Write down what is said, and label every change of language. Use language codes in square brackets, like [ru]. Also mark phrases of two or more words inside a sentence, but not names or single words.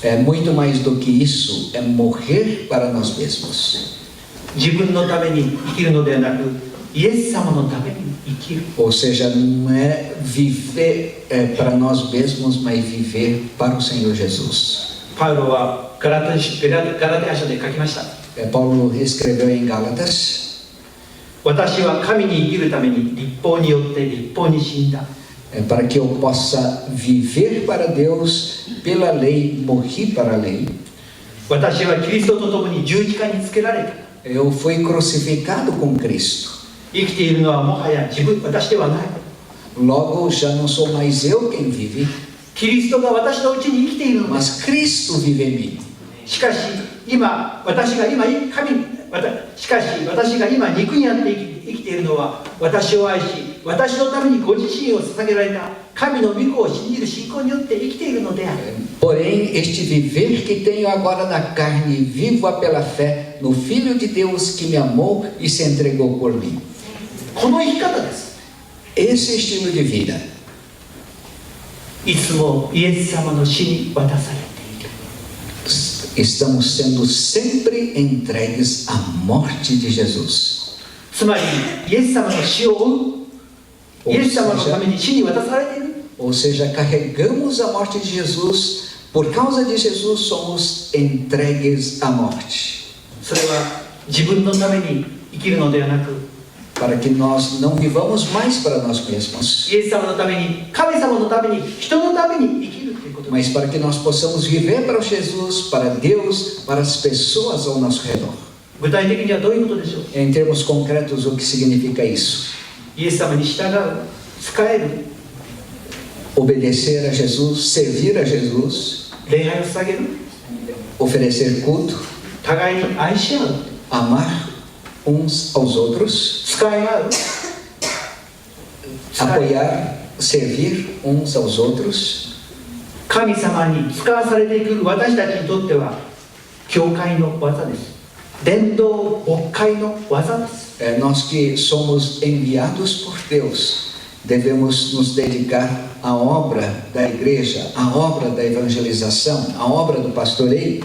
[pt] É muito mais do que isso, é morrer para nós mesmos. [ja] 自分のために生きるのではなく、イエス様のために生きる。 [pt] Ou seja, não é viver para nós mesmos, mas viver para o Senhor Jesus. [ja] パウロはガラテヤ書で書きました。 [pt] Paulo escreveu em Gálatas: [ja] 私は神に生きるために律法によって律法に死んだ。 [pt] para que eu possa viver para Deus pela lei, morri para a lei. [ja] 私はキリストと共に十字架につけられた。 [pt] Eu fui crucificado com Cristo. [ja] 生きているのはもはや私ではない。 [pt] Logo já não sou mais eu quem vive, [ja] キリストが私のうちに生きているのです。 [pt] mas Cristo vive em mim. [ja] しかし私が今肉にあって生きているのは、私を愛し私のためにご自身を捧げられた神の御子を信じる信仰によって生きているのである。 [pt] Porém, este viver que tenho agora na carne, vivo-a pela fé no Filho de Deus que me amou e se entregou por mim. [ja] この生き方です。 [pt] Esse estilo de vida. [ja] いつもイエス様の死に渡されている。 [pt] Estamos sendo sempre entregues à morte de Jesus. [ja] つまりイエス様の死を追う、イエス様のために死に渡されている。 [pt] Ou seja, carregamos a morte de Jesus. Por causa de Jesus somos entregues à morte. [ja] それは自分のために生きるのではなく、 [pt] Para que nós não vivamos mais para nós mesmos, [ja] イエス様のために、神様のために、人のために生きるということです。 [pt] mas para que nós possamos viver para Jesus, para Deus, para as pessoas ao nosso redor. [ja] 具体的にはどういうことでしょう。 [pt] Em termos concretos, o que significa isso? [ja] イエス様に従う、仕える、 [pt] Obedecer a Jesus, servir a Jesus, [ja] 礼拝を捧げる、 [pt] oferecer culto, [ja] 互いに愛し合う、 [pt] amar uns aos outros, [ja] 使い合う、 [pt] apoiar, servir uns aos outros. [ja] 神様に使わされていく私たちにとっては教会の技です。伝道牧会の技です。 [pt] Nós que somos enviados por Deus, devemos nos dedicar à obra da igreja, à obra da evangelização, à obra do pastoreio.